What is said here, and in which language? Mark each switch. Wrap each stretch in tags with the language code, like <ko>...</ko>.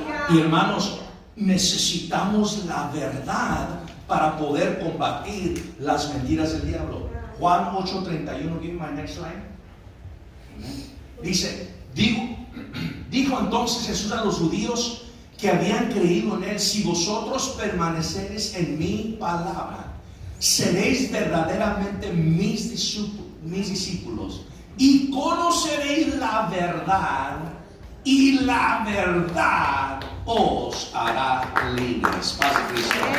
<es>Y hermanos, necesitamos la verdad para poder combatir las mentiras del diablo.</es> <en>Juan 8:31, give me my next slide.</en> <es>Dice, dijo entonces Jesús a los judíos que habían creído en Él: si vosotros permaneceréis en mi palabra, seréis verdaderamente mis discípulos y conoceréis la verdad, y la verdad os hará libres. Paz de Cristo.</es>